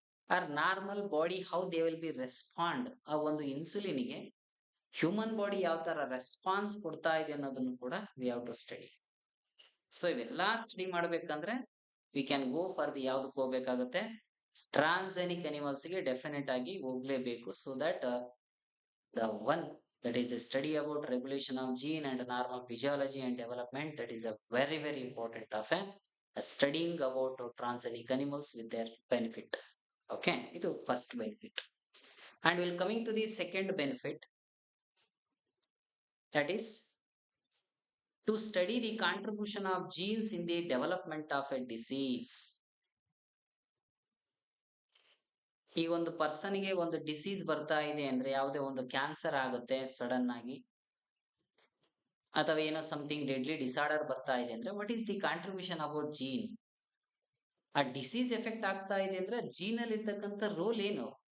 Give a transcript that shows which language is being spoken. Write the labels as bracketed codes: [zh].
[en] are normal body how they will be respond, [kn] ಆ ಒಂದು [en] ಇನ್ಸುಲಿನ್ಗೆ human body [kn] ಯಾವ ತರ [en] response [kn] ಕೊಡ್ತಾ ಇದೆ ಅನ್ನೋದನ್ನು ಕೂಡ [en] We have to study. So [kn] ಇವೆಲ್ಲಾ [en] study [kn] ಮಾಡ್ಬೇಕಂದ್ರೆ [en] we can go for the [kn] ಯಾವ್ದಕ್ಕೆ ಹೋಗ್ಬೇಕಾಗುತ್ತೆ, [en] transgenic animals ಗೆ definite [kn] ಆಗಿ ಹೋಗ್ಲೇಬೇಕು. [en] So that the one that is a study about regulation of gene and normal physiology and development, that is a very very important of a studying about transgenic animals with their benefit. Okay, [kn] ಇದು [en] first benefit. And we'll coming to the second benefit, that is to study the contribution of genes in the development of a disease. [kn] ಈ ಒಂದು ಪರ್ಸನ್ಗೆ ಒಂದು disease ಬರ್ತಾ ಇದೆ ಅಂದ್ರೆ, ಯಾವುದೇ ಒಂದು cancer ಆಗುತ್ತೆ ಸಡನ್ ಆಗಿ, ಅಥವಾ ಏನೋ ಸಮಥಿಂಗ್ ಡೆಡ್ಲಿ ಡಿಸಾರ್ಡರ್ ಬರ್ತಾ ಇದೆ ಅಂದ್ರೆ, [en] What is the contribution about gene? [kn] ಆ ಡಿಸೀಸ್ ಎಫೆಕ್ಟ್ ಆಗ್ತಾ ಇದೆ ಅಂದ್ರೆ ಜೀನ್ ಅಲ್ಲಿ ಇರ್ತಕ್ಕಂಥ ರೋಲ್ ಏನು?